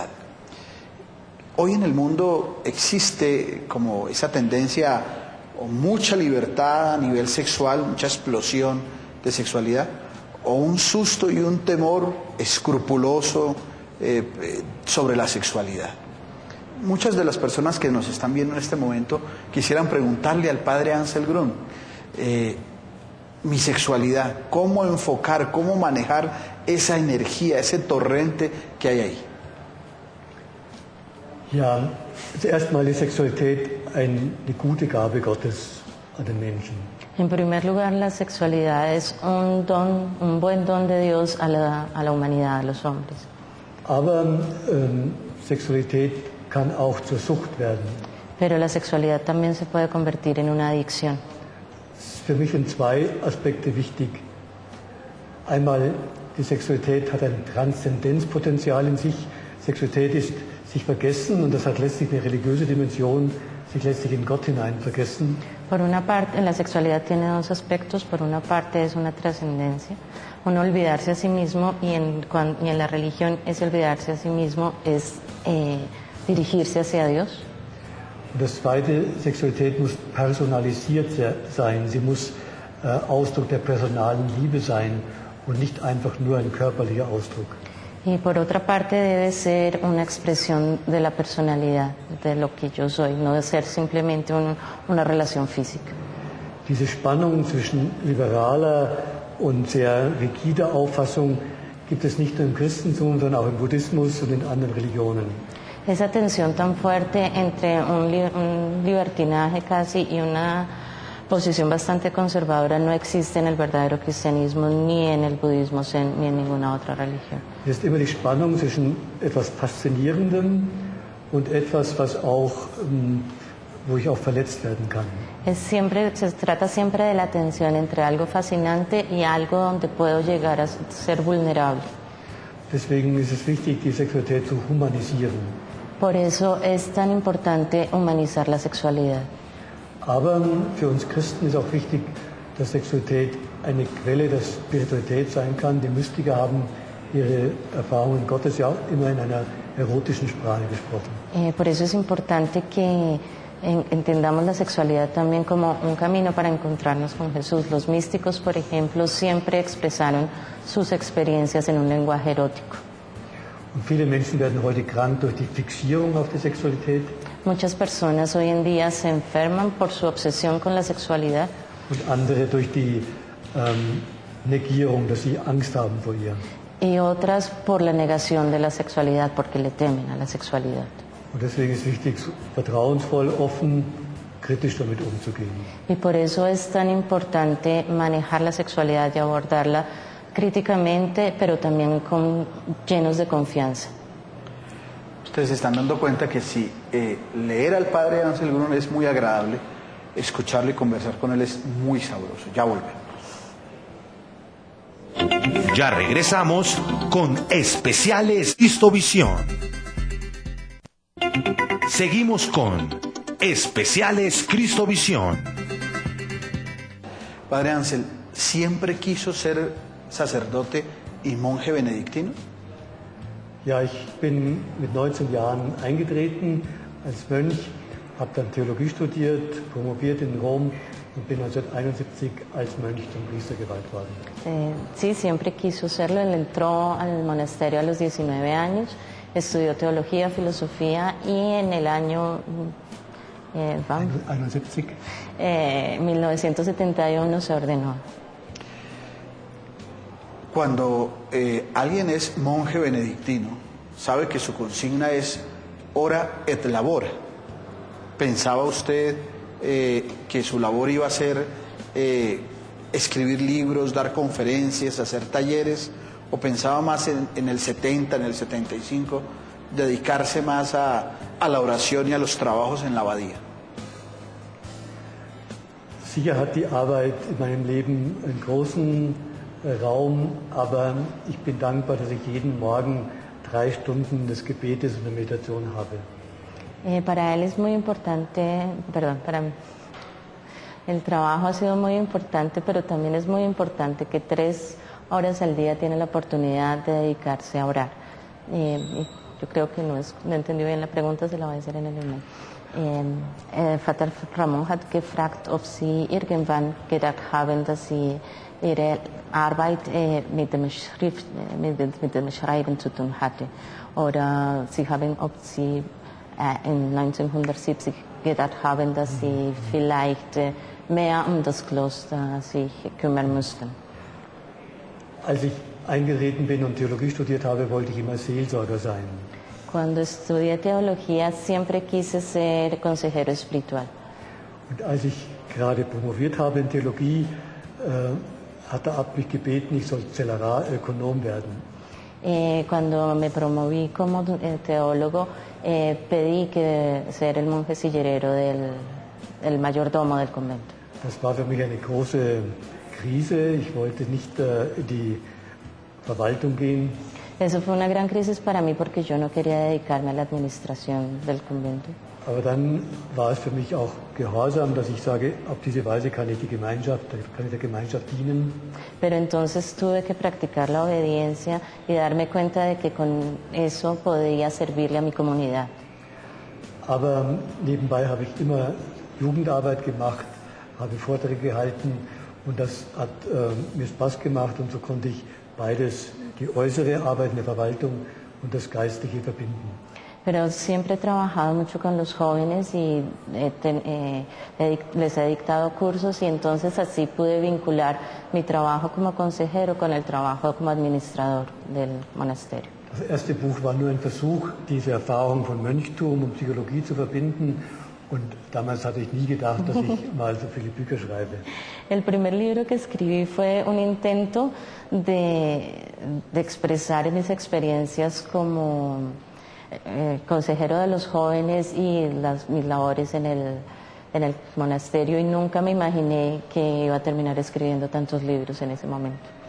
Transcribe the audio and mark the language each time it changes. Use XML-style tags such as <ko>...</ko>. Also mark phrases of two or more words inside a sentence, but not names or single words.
<es>Hoy en el mundo existe como esa tendencia o mucha libertad a nivel sexual, mucha explosión de sexualidad, o un susto y un temor escrupuloso sobre la sexualidad. Muchas de las personas que nos están viendo en este momento quisieran preguntarle al padre Ansel Grun, mi sexualidad, cómo enfocar, cómo manejar esa energía, ese torrente que hay ahí.</es> <de>Ja, zuerst mal ist Sexualität eine gute Gabe Gottes an den Menschen.</de> <es>En primer lugar, la sexualidad es un don, un buen don de Dios a la humanidad, a los hombres.</es> <de>Aber Sexualität kann auch zur Sucht werden.</de> <es>Pero la sexualidad también se puede convertir en una adicción.</es> <de>Für mich sind zwei Aspekte wichtig. Einmal, die Sexualität hat ein Transzendenzpotenzial in sich. Sexualität ist sich vergessen und das hat letztlich eine religiöse Dimension, sich letztlich in Gott hinein vergessen.</de> <es>Por una parte, la sexualidad tiene dos aspectos. Por una parte es una trascendencia, uno olvidarse a sí mismo, y en la religión ese olvidarse a sí mismo es dirigirse hacia Dios.</es> <de>Und das Zweite, Sexualität muss personalisiert sein. Sie muss Ausdruck der personalen Liebe sein und nicht einfach nur ein körperlicher Ausdruck.</de> <es>Y por otra parte debe ser una expresión de la personalidad, de lo que yo soy, no de ser simplemente una relación física.</es> <de>Diese Spannung zwischen liberaler und sehr rigider Auffassung gibt es nicht nur im Christentum, sondern auch im Buddhismus und in anderen Religionen.</de> <es>Esa tensión tan fuerte entre un libertinaje casi y una posición bastante conservadora no existe en el verdadero cristianismo, ni en el budismo zen, ni en ninguna otra religión.</es> <de>Es ist immer die Spannung zwischen etwas Faszinierendem und etwas, was auch, wo ich auch verletzt werden kann.</de> <es>Se trata siempre de la tensión entre algo fascinante y algo donde puedo llegar a ser vulnerable.</es> <de>Deswegen ist es wichtig, die Sexualität zu humanisieren.</de> <es>Por eso es tan importante humanizar la sexualidad.</es> <de>Aber für uns Christen ist auch wichtig, dass Sexualität eine Quelle der Spiritualität sein kann. Die Mystiker haben ihre Erfahrungen Gottes ja immer in einer erotischen Sprache gesprochen.</de> <es>Por eso es importante que entendamos la sexualidad también como un camino para encontrarnos con Jesús. Los místicos, por ejemplo, siempre expresaron sus experiencias en un lenguaje erótico.</es> <de>Und viele Menschen werden heute krank durch die Fixierung auf die Sexualität.</de> <es>Muchas personas hoy en día se enferman por su obsesión con la sexualidad.</es> <de>Und andere durch die Negierung, dass sie Angst haben vor ihr.</de> <es>Y otras por la negación de la sexualidad, porque le temen a la sexualidad.</es> <de>Und deswegen ist wichtig, vertrauensvoll, offen, kritisch damit umzugehen.</de> <es>Y por eso es tan importante manejar la sexualidad y abordarla críticamente, pero también llenos de confianza. Ustedes se están dando cuenta que si leer al padre Ansel Grun es muy agradable, escucharlo y conversar con él es muy sabroso. Ya volvemos. Ya regresamos con Especiales Cristovisión. Seguimos con Especiales Cristovisión. Padre Ansel, ¿siempre quiso ser sacerdote y monje benedictino?</es> <de>Ja, ich bin mit 19 Jahren eingetreten als Mönch habe dann Theologie studiert, promoviert in Rom und bin 1971 als Mönch zum Priester geweiht worden.</de> <es>Sí, siempre quiso serlo. Él entró al monasterio a los 19 años, estudió teología, filosofía y en el año 1971 se ordenó. Cuando alguien es monje benedictino, sabe que su consigna es</es> <la>ora et labora.</la> <es>¿Pensaba usted que su labor iba a ser escribir libros, dar conferencias, hacer talleres? ¿O pensaba más en el 70, en el 75, dedicarse más a la oración y a los trabajos en la abadía?</es> <de>Sicher hat die Arbeit in meinem Leben einen großen Raum, aber ich bin dankbar, dass ich jeden Morgen 3 Stunden des Gebetes und der Meditation habe.</de> <es>Para él es muy importante, para mí, el trabajo ha sido muy importante, pero también es muy importante que 3 horas al día tiene la oportunidad de dedicarse a orar. Yo creo que no entendí bien la pregunta, se la voy a hacer en alemán.</es> <de>Vater Ramon hat gefragt, ob Sie irgendwann gedacht haben, dass Sie Ihre Arbeit mit dem Schreiben zu tun hatte. Oder ob Sie in 1970 gedacht haben, dass Sie vielleicht mehr um das Kloster sich kümmern müssten. Als ich eingetreten bin und Theologie studiert habe, wollte ich immer Seelsorger sein.</de> <es>Cuando estudié teología siempre quise ser consejero espiritual.</es> <de>Und als ich gerade promoviert habe in Theologie, hat der Abt mich gebeten, ich soll Zellararökonom werden.</de> <es>Cuando me promoví como teólogo, pedí que ser el monje sillerero del mayordomo del convento.</es> <de>Das war für mich eine große Krise. Ich wollte nicht in die Verwaltung gehen.</de> <es>Eso fue una gran crisis para mí porque yo no quería dedicarme a la administración del convento.</es> <de>Aber dann war es für mich auch Gehorsam, dass ich sage, auf diese Weise kann ich der Gemeinschaft dienen.</de> <es>Pero entonces tuve que practicar la obediencia y darme cuenta de que con eso podía servirle a mi comunidad.</es> <de>Aber nebenbei habe ich immer Jugendarbeit gemacht, habe Vorträge gehalten und das hat mir Spaß gemacht und so konnte ich beides, die äußere Arbeit in der Verwaltung und das Geistliche verbinden.</de> <es>Pero siempre he trabajado mucho con los jóvenes y les he dictado cursos y entonces así pude vincular mi trabajo como consejero con el trabajo como administrador del monasterio.</es> <de>Das erste Buch war nur ein Versuch, diese Erfahrung von Mönchtum und Psychologie zu verbinden. Und damals hatte ich nie gedacht, dass ich mal so viele Bücher schreibe.</de> <es>El primer libro que escribí fue un intento de expresar mis experiencias como consejero de los jóvenes y mis labores en el monasterio y nunca me imaginé que iba a terminar escribiendo tantos libros en ese momento.</es>